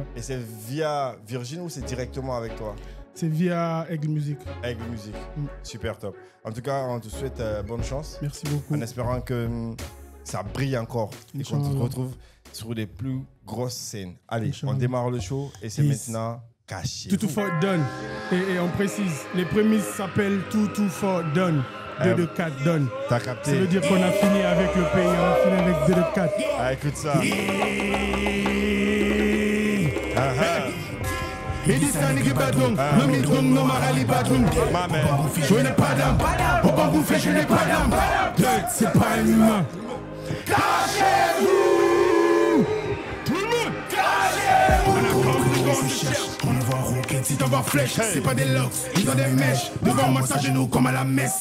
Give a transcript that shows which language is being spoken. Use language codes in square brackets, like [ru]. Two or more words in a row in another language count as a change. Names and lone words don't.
[fr] Et c'est via Virgin ou c'est directement avec toi? C'est via Aigle Music. Aigle Music. Super top. En tout cas, on te souhaite bonne chance. Merci beaucoup. En espérant que ça brille encore et qu'on te retrouve sur les plus grosses scènes. Allez, on démarre le show et c'est maintenant caché. Tout [en] for done. [fr] Et on précise, les prémices s'appellent tout [en] for done. [fr] 2 de 4 done. T'as capté? Ça veut dire qu'on a fini avec le pays, on a fini avec 2 de 4. Ah, écoute ça. Edisani badum, no midrum, no marali badum. Je n'ai pas d'âme, au bambou fait je n'ai pas d'âme. C'est pas un humain. Cachez-vous! Tout le monde, cachez-vous! On a compris qu'on se cherche, on ne voit roquette si t'envoies flèche. C'est pas des locks, ils ont des mèches. Devant moi, ça genoux comme à la messe.